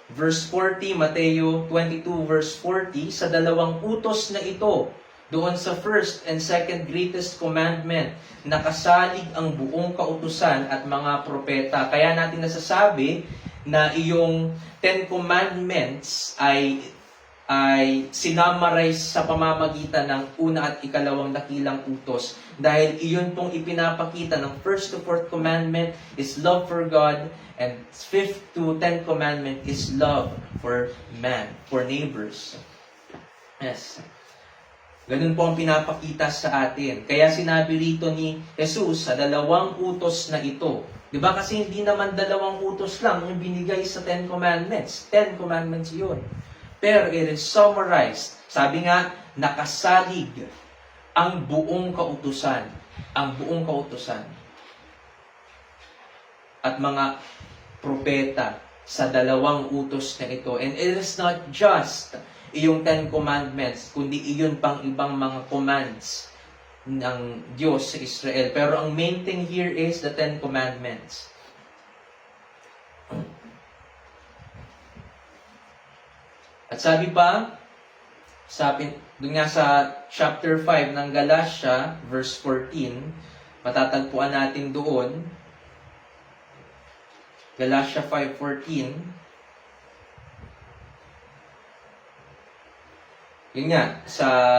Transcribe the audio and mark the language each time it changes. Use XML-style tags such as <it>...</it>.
<tl>Verse 40, Mateo 22 verse 40, sa dalawang utos na ito, doon sa</tl> <en>first and second greatest commandment,</en> <tl>nakasalig ang buong kautusan at mga propeta. Kaya natin nasasabi na iyong Ten Commandments ay sinamarize sa pamamagitan ng una at ikalawang dakilang utos. Dahil iyon pong ipinapakita ng</tl> <en>first to fourth commandment is love for God, and fifth to 10th commandment is love for man, for neighbors. Yes.</en> <tl>Ganun po ang pinapakita sa atin. Kaya sinabi rito ni Jesus sa dalawang utos na ito. Diba? Kasi hindi naman dalawang utos lang yung binigay sa 10 Commandments.</tl> <en>10 Commandments</en> <tl>yun. Pero</tl> <en>it is summarized.</en> <tl>Sabi nga, nakasalig ang buong kautusan. Ang buong kautusan. At mga propeta sa dalawang utos na ito.</tl> <en>And it is not just</en> <tl>iyong 10 Commandments, kundi iyon pang ibang mga commands ng Diyos sa Israel.</tl> <en>Pero ang main thing here is the 10 Commandments.</en> <tl>At sabi pa, doon nga sa chapter 5 ng Galatia, verse 14, matatagpuan natin doon, Galatia 5:14, yun nga, sa</tl>